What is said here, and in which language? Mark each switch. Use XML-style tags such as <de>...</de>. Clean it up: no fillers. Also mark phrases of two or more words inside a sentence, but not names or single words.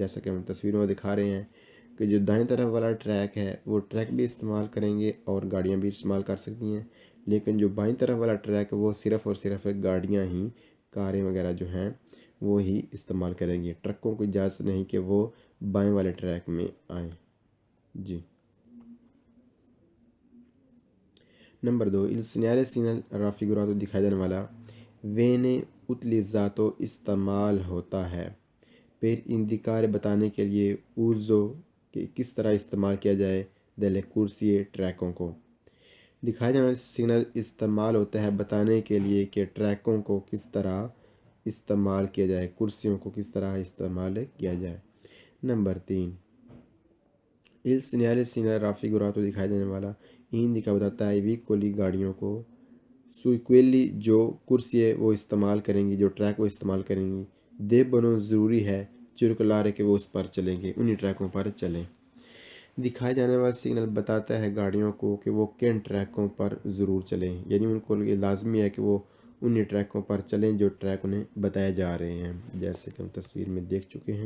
<ur>جیسا کہ ہم تصویروں میں دکھا رہے ہیں کہ جو دائیں طرف والا ٹریک ہے وہ ٹریک بھی استعمال کریں گے اور گاڑیاں بھی استعمال کر سکتی ہیں، لیکن جو بائیں طرف والا ٹریک ہے وہ صرف اور صرف گاڑیاں ہی، کاریں وغیرہ جو ہیں وہ ہی استعمال کریں گے، ٹرکوں کو اجازت نہیں کہ وہ بائیں والے ٹریک میں آئیں۔ جی نمبر 2،</ur> <it>il segnale raffigurato</it> <ur>دکھایا جانے والا</ur> <it>viene utilizzato</it> <ur>استعمال ہوتا ہے،</ur> <it>per indicare</it> <ur>بتانے کے لیے uso کہ کس طرح استعمال کیا جائے</ur> <it>delle corsie</it> <ur>ٹریکوں کو، دکھایا جانے والا سگنل استعمال ہوتا ہے بتانے کے لیے کہ ٹریکوں کو کس طرح استعمال کیا جائے، کرسیوں کو کس طرح استعمال کیا جائے۔ نمبر 3،</ur> <it>il segnale raffigurato</it> <ur>دکھایا جانے والا indica بتاتا ہے ویکولی گاڑیوں کو، سوئیکویلی جو کرسی وہ استعمال کریں گی، جو ٹریک وہ استعمال کریں گی، دے ضروری ہے چرکلارے کہ وہ اس پر چلیں گے، انہی ٹریکوں پر چلیں۔ دکھائے جانے والا سگنل بتاتا ہے گاڑیوں کو کہ وہ کن ٹریکوں پر ضرور چلیں، یعنی ان کو یہ لازمی ہے کہ وہ انہی ٹریکوں پر چلیں جو ٹریک انہیں بتائے جا رہے ہیں، جیسے کہ ہم تصویر میں دیکھ چکے ہیں۔</ur>